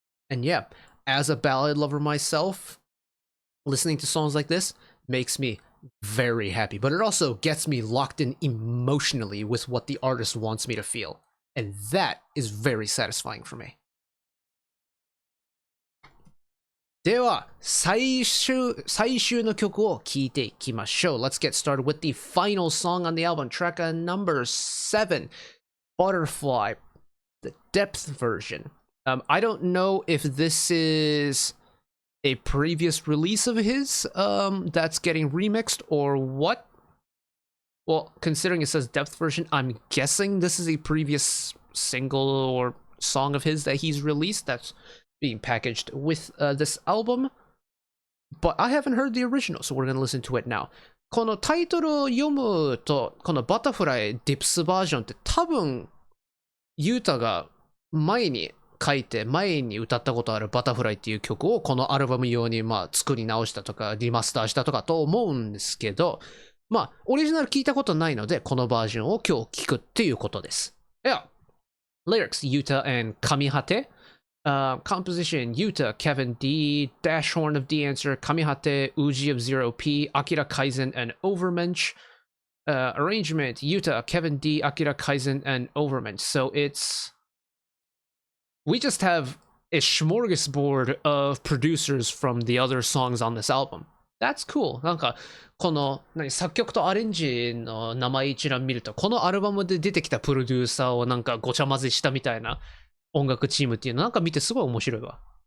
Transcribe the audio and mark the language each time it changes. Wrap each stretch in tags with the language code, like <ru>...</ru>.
<en>And yeah, as a ballad lover myself, listening to songs like this makes me very happy, but it also gets me locked in emotionally with what the artist wants me to feel. And that is very satisfying for me.</en> <ja>では、最終の曲を聴いていきましょう。</ja> <en>Let's get started with the final song on the album, track number 7, Butterfly, the depth version. I don't know if this is a previous release of his that's getting remixed or what. Well, considering it says depth version, I'm guessing this is a previous single or song of his that he's released that's being packaged with this album. But I haven't heard the original, so we're going to listen to it now.</en> <ja>このタイトルを読むと、このバタフライディプスバージョンって多分、ユータが前に書いて前に歌ったことあるバタフライっていう曲をこのアルバム用に作り直したとかリマスターしたとかと思うんですけど、まあ、オリジナル聞いたことないので、このバージョンを今日聞くっていうことです。</ja> <en>いや、lyrics, Yuta and Kamihate. Composition, Yuta, Kevin D, Dash Horn of D Answer, Kamihate, Uji of 0P, Akira Kaizen, and Overmensch. Arrangement, Yuta, Kevin D, Akira Kaizen, and Overmensch. So we just have a smorgasbord of producers from the other songs on this album. That's cool.</en> <ja>なんか、この、作曲とアレンジの名前一覧見ると、このアルバムで出てきたプロデューサーをなんかごちゃ混ぜしたみたいな音楽チームっていうのなんか見てすごい面白いわ。</ja>